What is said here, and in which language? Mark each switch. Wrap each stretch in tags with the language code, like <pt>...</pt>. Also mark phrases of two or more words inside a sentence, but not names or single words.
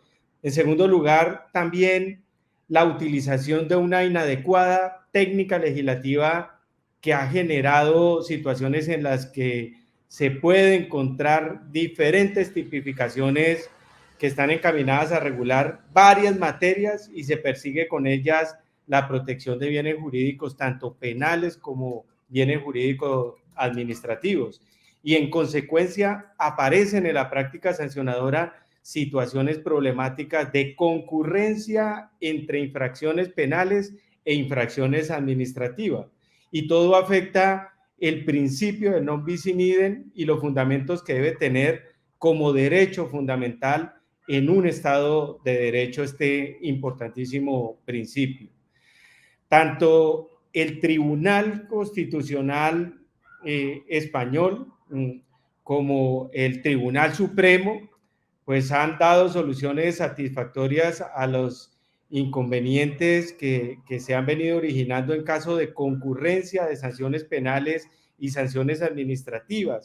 <es>En segundo lugar, también la utilización de una inadecuada técnica legislativa que ha generado situaciones en las que se puede encontrar diferentes tipificaciones que están encaminadas a regular varias materias y se persigue con ellas la protección de bienes jurídicos, tanto penales como bienes jurídicos administrativos. Y en consecuencia aparecen en la práctica sancionadora situaciones problemáticas de concurrencia entre infracciones penales e infracciones administrativas. Y todo afecta el principio del</es> <la>non bis in idem</la> <es>y los fundamentos que debe tener como derecho fundamental en un Estado de Derecho este importantísimo principio. Tanto el Tribunal Constitucional español como el Tribunal Supremo pues han dado soluciones satisfactorias a los inconvenientes que se han venido originando en caso de concurrencia de sanciones penales y sanciones administrativas.</es>